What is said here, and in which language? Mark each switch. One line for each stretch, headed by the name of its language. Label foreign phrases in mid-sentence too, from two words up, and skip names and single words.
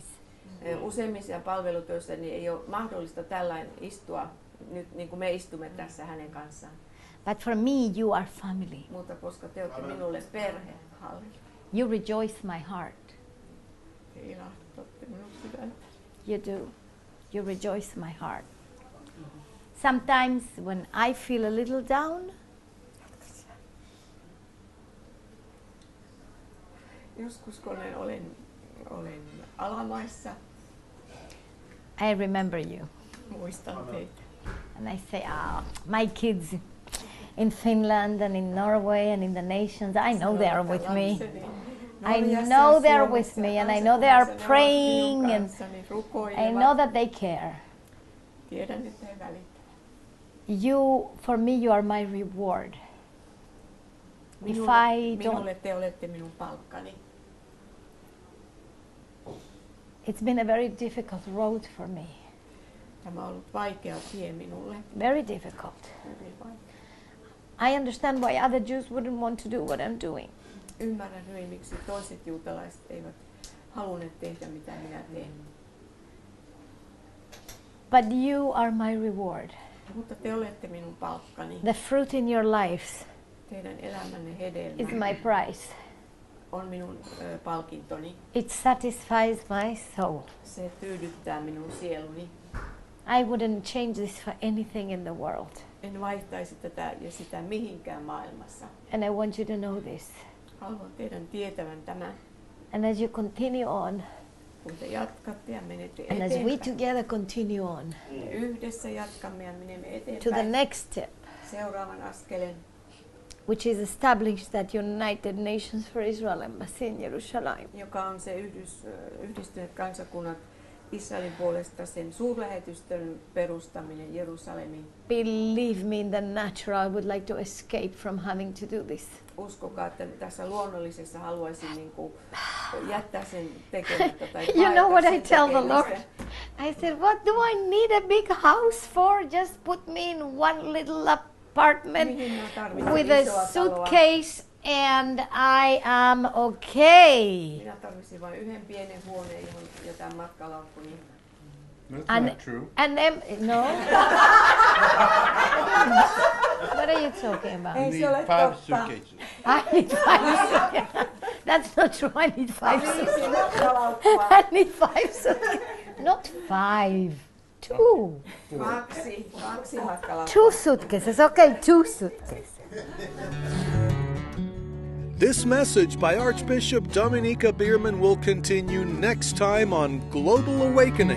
Finnish: Useimmissa palvelutöissä niin ei ole mahdollista tällainen istua, nyt niin kuin me istumme tässä hänen kanssaan.
English: But for me, you are family.
Finnish: Mutta koska te olette minulle perhe,
English: You rejoice my heart.
Finnish: te ilahdutatte minun sydäntä.
English: You do. You rejoice my heart. Sometimes when I feel a little down,
Finnish: Joskus kun olen alamaissa,
English: I remember you.
Finnish: muistan teitä.
English: And I say, my kids in Finland and in Norway and in the nations, I know they are with me. I know they're with me and I know they are praying and I know that they care.
Finnish: Tiedän, että he välittävät.
English: For me, you are my reward. If I don't,
Finnish: Minulle te olette minun palkkani.
English: it's been a very difficult road for me.
Finnish: Tämä on ollut vaikea tie minulle.
English: Very difficult.
Finnish: Hyvin vaikea.
English: I understand why other Jews wouldn't want to do what I'm doing.
Finnish: Ymmärrän hyvin, miksi toiset juutalaiset eivät halunneet tehdä mitä minä teen.
English: But you are my reward.
Finnish: Mutta te olette minun palkkani.
English: The fruit in your lives
Finnish: Teidän elämänne hedelmä
English: is my price.
Finnish: on minun palkintoni.
English: It satisfies my soul.
Finnish: Se tyydyttää minun sieluni.
English: I wouldn't change this for anything in the world.
Finnish: En vaihtaisi tätä ja sitä mihinkään maailmassa.
English: And I want you to know this.
Finnish: Haluan teidän tietävän tämän.
English: And as you continue on,
Finnish: Kun te jatkatte ja menette
English: and as we
Finnish: eteenpäin.
English: together continue on
Finnish: Ja yhdessä jatkamme ja menemme
English: to the
Finnish: eteenpäin.
English: next step,
Finnish: Seuraavan askeleen,
English: which is established that United Nations for Israel Embassy in Jerusalem.
Finnish: joka on se Yhdistyneet kansakunnat Israelin puolesta, sen suurlähetystön perustaminen Jerusalemiin.
English: Believe me, in the natural, I would like to escape from having to do this.
Finnish: Uskokaa, että tässä luonnollisessa haluaisin niin kuin jättää sen tekemättä tai
English: You know what
Finnish: paeta
English: I
Finnish: sen
English: tell the Lord?
Finnish: tekemistä.
English: I said, what do I need a big house for? Just put me in one little apartment
Finnish: Mihin mä tarvitsen
English: with a
Finnish: isoa taloa?
English: suitcase and I am okay.
Finnish: Minä tarvitsin vain yhden pienen huoneen, johon jätän matkalaukkuni.
English: That's not true. And then, no. What are you talking about?
Finnish: Ei
English: You
Finnish: se
English: need
Finnish: ole
English: 5
Finnish: totta.
English: suitcases. I need 5. That's not true. I need 5
Finnish: Viisi
English: suitcases.
Finnish: matkalaukkua.
English: I need 5 suitcases. Not 5. 2.
Finnish: Kaksi matkalaukkua.
English: 2 suitcases. Okay, 2 suitcases. This message by Archbishop Dominiquae Bierman will continue next time on Global Awakening.